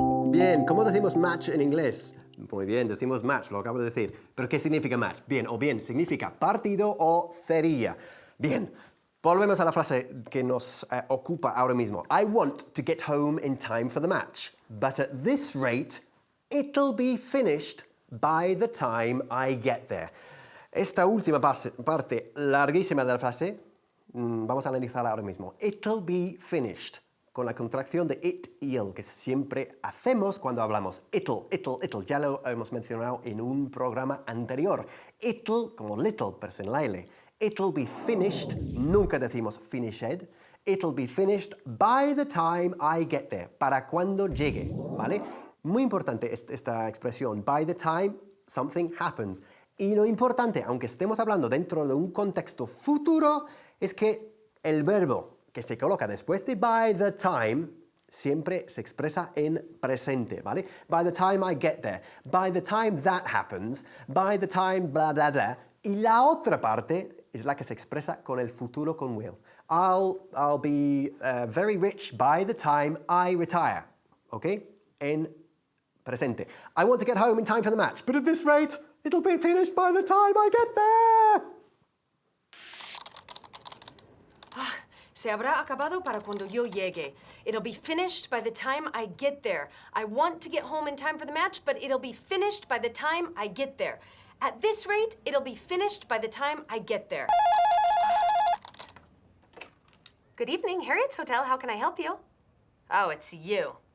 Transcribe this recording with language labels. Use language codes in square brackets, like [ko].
[es] Bien, ¿cómo decimos match en inglés? Muy bien, decimos match, lo acabo de decir. ¿Pero qué significa match? Bien, o bien, significa partido o cerilla. Bien, volvemos a la frase que nos ocupa ahora mismo. [en] I want to get home in time for the match, but at this rate, it'll be finished by the time I get there. [es] Esta última parte larguísima de la frase, vamos a analizarla ahora mismo. [en] It'll be finished, [es] con la contracción de it y el, que siempre hacemos cuando hablamos. It'll. Ya lo hemos mencionado en un programa anterior. It'll, como little, pero sin la L. [en] It'll be finished, [es] nunca decimos [en] finished. It'll be finished by the time I get there, [es] para cuando llegue, ¿vale? Muy importante esta expresión, [en] by the time something happens. [es] Y lo importante, aunque estemos hablando dentro de un contexto futuro, es que el verbo que se coloca después de [en] by the time [es] siempre se expresa en presente, ¿vale? [en] By the time I get there, by the time that happens, by the time bla bla bla. [es] Y la otra parte es la que se expresa con el futuro con will. [en] I'll be very rich by the time I retire, ¿ok? [es] En presente. [en] I want to get home in time for the match, but at this rate, it'll be finished by the time I get there. [es] Se habrá acabado para cuando yo llegue. [en] It'll be finished by the time I get there. I want to get home in time for the match, but it'll be finished by the time I get there. At this rate, it'll be finished by the time I get there. Good evening, Harriet's Hotel. How can I help you? Oh, it's you.